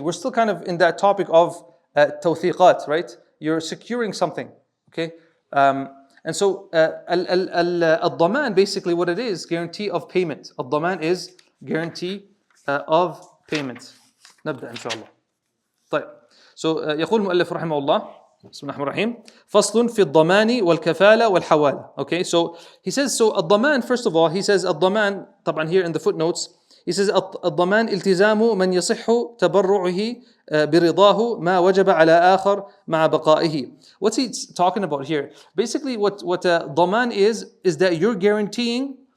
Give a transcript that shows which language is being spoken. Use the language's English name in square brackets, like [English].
[English] We're still kind of in that topic of tawthiqat, right? You're securing something, okay? And so al-daman, basically what it is, guarantee of payment. Al-daman is guarantee of payment. [Arabic] نبدأ إن شاء الله. طيب. [English] So [Arabic] يقول المؤلف رحمه الله بسم الله الرحمن الرحيم فصل في الضمان والكفالة والحوالة. Okay, so he says, so [English] الضمان, [Arabic] first of all, he says [English] الضمان, طبعا [Arabic] here in the footnotes, he says [English] الضمان التزام من يصح تبرعه برضاه ما وجب على آخر مع بقائه. What's he talking about here? Basically what ضمان is that you're guaranteeing.